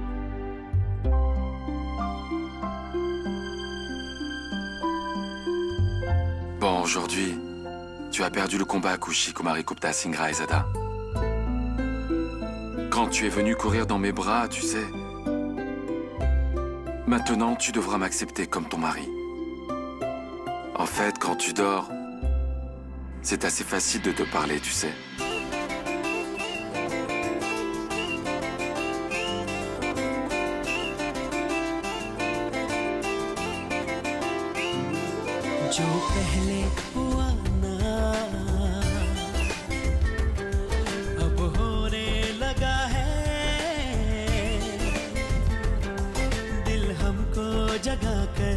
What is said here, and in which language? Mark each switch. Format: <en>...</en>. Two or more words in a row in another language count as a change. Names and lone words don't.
<fr>Bon, aujourd'hui, tu as perdu le combat à Kushi, Kumarigupta Singra et Zada. Quand tu es venu courir dans mes bras, tu sais... Maintenant, tu devras m'accepter comme ton mari. En fait, quand tu dors, c'est assez facile de te parler, tu sais.</fr> <hi>जो पहले हुआ ना अब होने लगा है दिल हमको जगा कर</hi>